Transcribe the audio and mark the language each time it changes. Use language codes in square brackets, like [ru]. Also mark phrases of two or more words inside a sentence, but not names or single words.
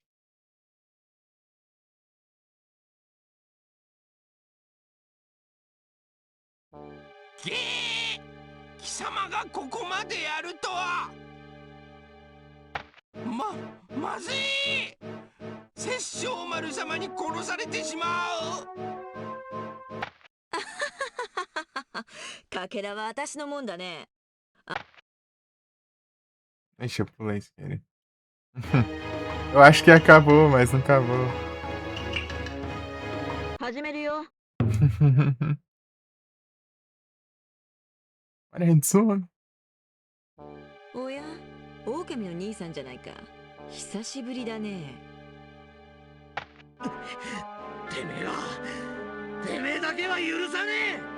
[ja] げー、貴様がここまでやるとは。まずい。殺生丸様に殺されてしまう。かけらは私のもんだね。 [pt] Deixa eu pular isso, cara. Eu acho que acabou, mas não acabou. [ja] あれ、そう。おや、狼の兄さんじゃないか。久しぶりだね。てめえだけは許さね